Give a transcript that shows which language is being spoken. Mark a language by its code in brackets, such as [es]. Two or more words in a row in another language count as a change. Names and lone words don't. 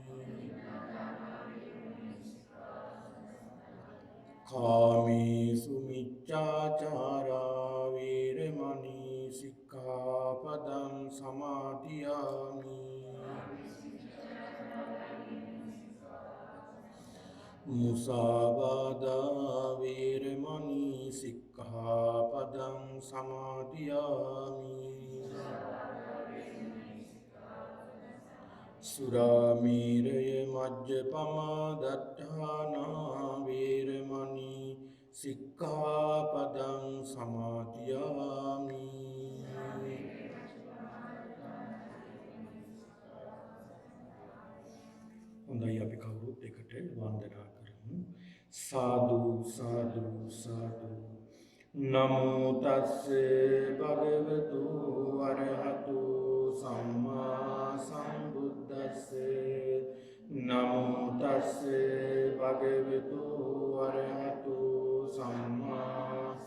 [pi] Kāmesu miccācārā viremani sikkhapadang samadhiyami Musāvādā viremani sikkhapadang samadhiyami Suramēraya majjapamā daṭṭhānā viremani sikkhapadang samadhiyami [si] හොඳයි අපි කවුරුත් එකට වන්දනා කරමු සාදු සාදු සාදු [pi] නමෝ තස්ස භගවතු අරහතු සම්මා සම්බුද්දස්ස නමෝ තස්ස භගවතු අරහතු සම්මා